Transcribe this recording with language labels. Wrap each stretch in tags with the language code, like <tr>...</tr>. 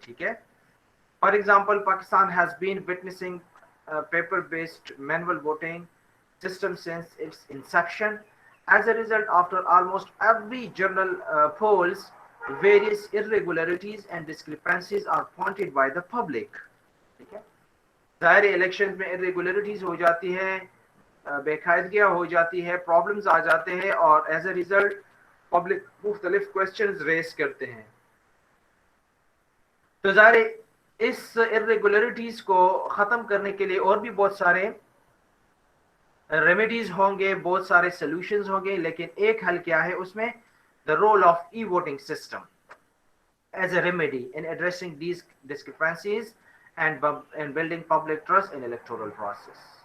<ur>ٹھیک ہے,</ur> <en>For example Pakistan has been witnessing paper based manual voting system since its inception. As a result, after almost every general polls, various irregularities and discrepancies are pointed by the public.</en> <ur>ٹھیک ہے, ظاہر election میں irregularities ہو جاتی ہے, بے قاعدگیاں ہو جاتی ہے, problems آ جاتے ہیں اور</ur> <en>as a result</en> <ur>پبلک مختلف کوشچنز ریز کرتے ہیں. تو ظاہر اس irregularities کو ختم کرنے کے لیے اور بھی بہت سارے ریمیڈیز ہوں گے, بہت سارے سولوشنز ہوں گے, لیکن ایک حل کیا ہے اس میں,</ur> <en>The role of e voting system as a remedy in addressing these discrepancies and building public trust in electoral process.</en>